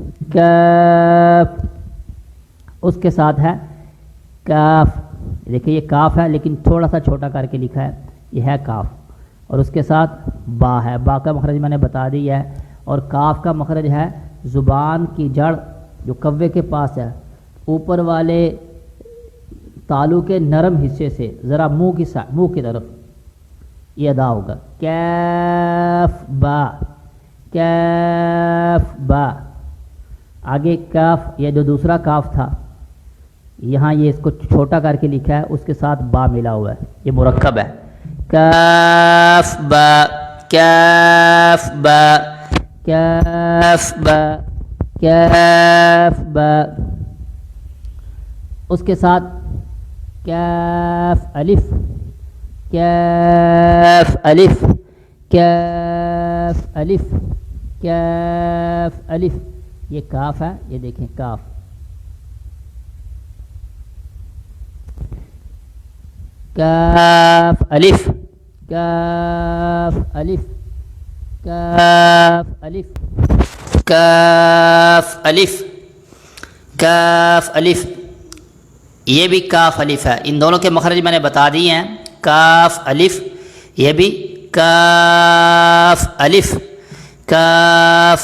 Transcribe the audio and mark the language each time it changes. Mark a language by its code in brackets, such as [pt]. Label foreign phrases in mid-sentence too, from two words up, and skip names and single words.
[ur] اس کے ساتھ ہے کاف، دیکھیے یہ کاف ہے لیکن تھوڑا سا چھوٹا کر کے لکھا ہے، یہ ہے کاف، اور اس کے ساتھ با ہے، با کا مخرج میں نے بتا دی ہے، اور کاف کا مخرج ہے زبان کی جڑ جو کوے کے پاس ہے، اوپر والے تالو کے نرم حصے سے ذرا منہ کی طرف یہ ادا ہوگا، کیف با، کیف با۔ آگے کاف، یہ جو دوسرا کاف تھا یہاں یہ اس کو چھوٹا کر کے لکھا ہے، اس کے ساتھ با ملا ہوا ہے، یہ مرکب ہے، کاف با، کاف با، کاف با، کاف با، اس کے ساتھ کاف الف، کاف الف، کاف الف، کاف الف، یہ کاف ہے، یہ دیکھیں کاف، کاف الف، کاف الف، کاف الف، کاف الف، کاف الف، یہ بھی کاف الف ہے، ان دونوں کے مخرج میں نے بتا دیے ہیں، کاف الف، یہ بھی کاف الف، کاف